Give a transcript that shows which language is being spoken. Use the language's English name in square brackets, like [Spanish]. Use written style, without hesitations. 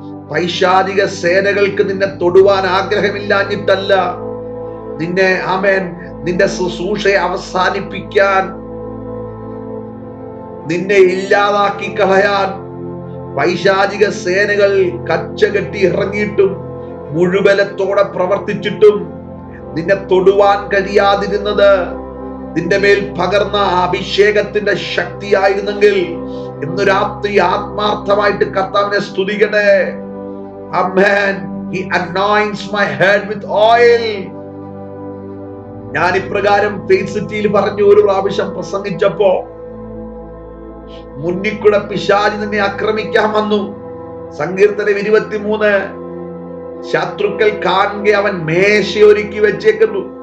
[Malayalam] പൈശാചിക സേനകൾക്ക് നിന്നെ തൊടുവാൻ ആഗ്രഹമില്ലാഞ്ഞിട്ടല്ല, നിന്നെ ആമേൻ നിന്റെ ശുശ്രൂഷയെ അവസാനിപ്പിക്കാൻ, നിന്നെ ഇല്ലാതാക്കി കളയാൻ പൈശാചിക സേനകൾ കച്ചകെട്ടി ഇറങ്ങിയിട്ടും മുഴുവലത്തോടെ പ്രവർത്തിച്ചിട്ടും നിന്നെ തൊടുവാൻ കഴിയാതിരുന്നത് നിന്റെ മേൽ പകർന്ന അഭിഷേകത്തിന്റെ ശക്തിയായിരുന്നെങ്കിൽ ഇന്ന് രാത്രി ആത്മാർത്ഥമായിട്ട് കർത്താവിനെ സ്തുതിക്കട്ടെ. ആമേൻ. [English] He anoints my head with oil. [Malayalam] ഞാൻ ഇപ്രകാരം ഫെയ്ത്ത് സിറ്റിയിൽ പറഞ്ഞു ഒരു പ്രാവശ്യം പ്രസംഗിച്ചപ്പോ, മുന്നിക്കൂടെ പിശാച് നിന്നെ ആക്രമിക്കാൻ വന്നു. സങ്കീർത്തനം 23, ശത്രുക്കൾ കാണുക അവൻ മേശയൊരുക്കി വെച്ചേക്കുന്നു.